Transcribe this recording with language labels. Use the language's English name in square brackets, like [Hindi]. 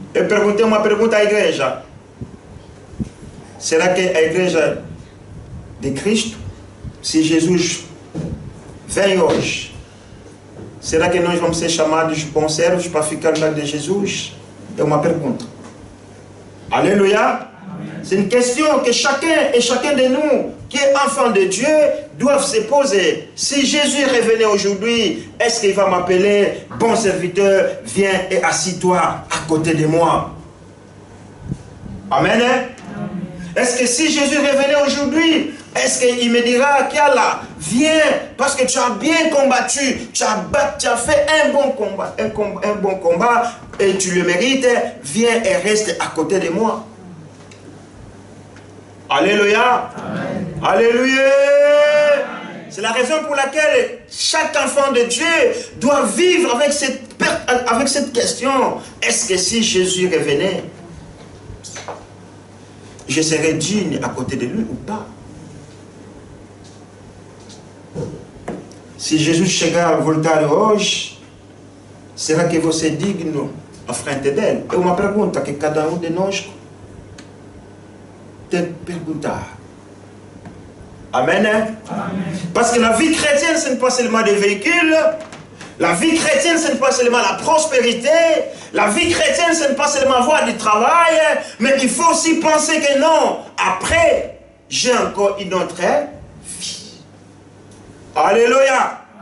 [Portuguese] Eu perguntei uma pergunta à igreja. Será que a igreja de Cristo, se Jesus vem hoje, será que nós vamos ser chamados bons servos para ficar do lado de Jesus? É uma pergunta. Alléluia. [French] C'est une question que chacun et chacun de nous qui est enfant de Dieu doivent se poser. Si Jésus revenait aujourd'hui, est-ce qu'il va m'appeler bon serviteur, viens et assis-toi à côté de moi? Amen. Est-ce que si Jésus revenait aujourd'hui, est-ce qu'il me dira, Kiala, viens, parce que tu as bien combattu, tu as fait un bon combat et tu le mérites, viens et reste à côté de moi. Alléluia. Amen. Alléluia. C'est la raison pour laquelle chaque enfant de Dieu doit vivre avec cette question. Est-ce que si Jésus revenait, je serai digne à côté de lui ou pas. [Portuguese] Se Jesus chegar, voltar hoje, será que você é digno à frente dele? É uma pergunta que cada um de nós tem que perguntar. Amen, hein? Amen. [French] Parce que la vie chrétienne, ce n'est pas seulement des véhicules. La vie chrétienne, ce n'est pas seulement la prospérité. La vie chrétienne, ce n'est pas seulement avoir du travail. Mais il faut aussi penser que non, après, j'ai encore une autre vie. Alléluia.